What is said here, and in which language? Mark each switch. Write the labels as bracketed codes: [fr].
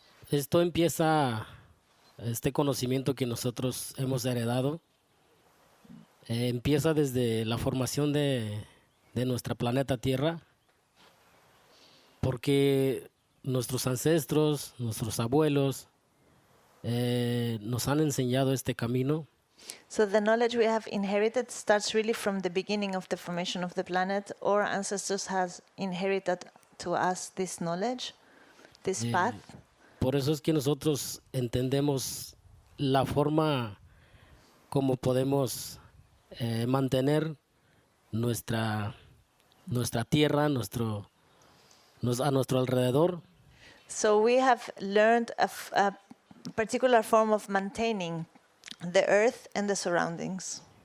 [es] Esto empieza, este conocimiento que nosotros hemos heredado, empieza desde la formación de nuestra planeta Tierra, porque nuestros ancestros, nuestros abuelos, nos han enseñado este camino. [en] So the knowledge we have inherited starts really from the beginning of the formation of the planet. Our ancestors has inherited to us this knowledge, this path. [es] Por eso es que nosotros entendemos la forma como podemos mantener nuestra tierra, a nuestro alrededor. [en] So we have learned a particular form of maintaining the earth and the surroundings.